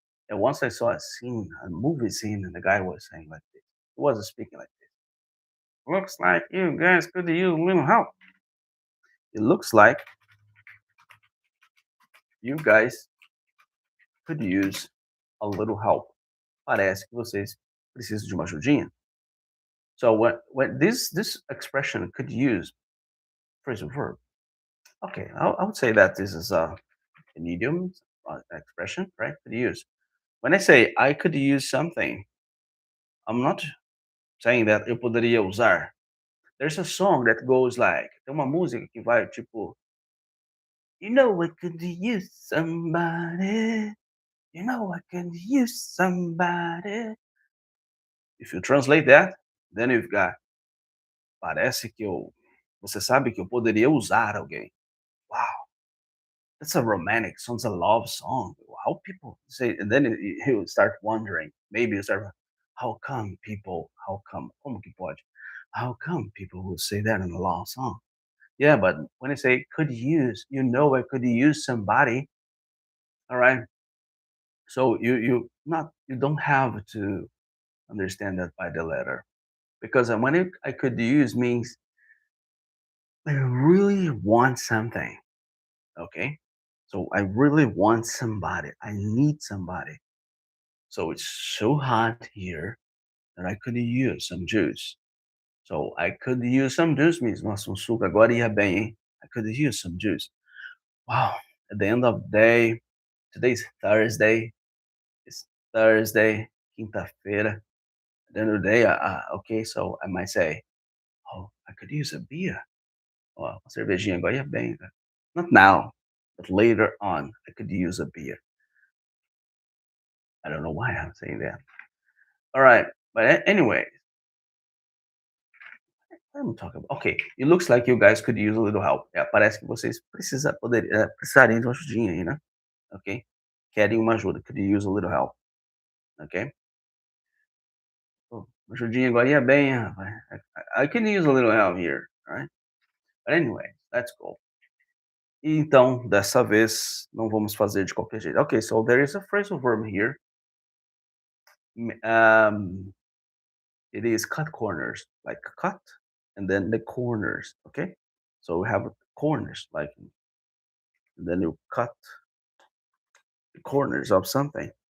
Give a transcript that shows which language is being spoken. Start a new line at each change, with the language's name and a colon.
English: And once I saw a scene, a movie scene, and the guy was saying like this. He wasn't speaking like this. Looks like you guys could use a little help. It looks like you guys could use a little help.
Portuguese: Parece que vocês precisam de uma ajudinha.
English: So when this expression could use phrasal verb. Okay, I would say that this is an idiom expression, right? Could use. When I say I could use something, I'm not saying that
Portuguese: eu poderia usar.
English: There's a song that goes like,
Portuguese: tem uma música que vai tipo,
English: I could use somebody. I could use somebody. If you translate that, then you've got,
Portuguese: parece que eu, você sabe que eu poderia usar alguém.
English: Wow, that's a romantic song, it's a love song. How people say, and then he would start wondering, maybe you start, how come,
Portuguese: como que pode?
English: How come people would say that in a love song? Yeah, but when I say could use, I could use somebody, all right? So you don't have to understand that by the letter. Because I could use means I really want something, okay? So I really want somebody. I need somebody. So it's so hot here that I could use some juice. So I could use some juice means,
Portuguese: nossa, suco agora ia bem, hein?
English: I could use some juice. Wow. At the end of the day, today's Thursday. It's Thursday, quinta-feira. At the end of the day, okay, so I might say, oh, I could use a beer.
Portuguese: Ó, uma cervejinha agora ia bem, cara.
English: Not now, but later on, I could use a beer. I don't know why I'm saying that. All right, but anyway, what am I talking about? Okay, it looks like you guys could use a little help.
Portuguese: É, parece que vocês precisariam de uma ajudinha aí, né? Ok? Querem uma ajuda,
English: could use a little help.
Portuguese: Ok? Pô, uma ajudinha agora ia bem, rapaz.
English: I can use a little help here, alright? But anyway, let's go.
Portuguese: Então, dessa vez, não vamos fazer de qualquer jeito.
English: Okay, so there is a phrasal verb here. Um, it is cut corners, like cut, and then the corners. Okay, so we have corners, like, and then you cut the corners of something.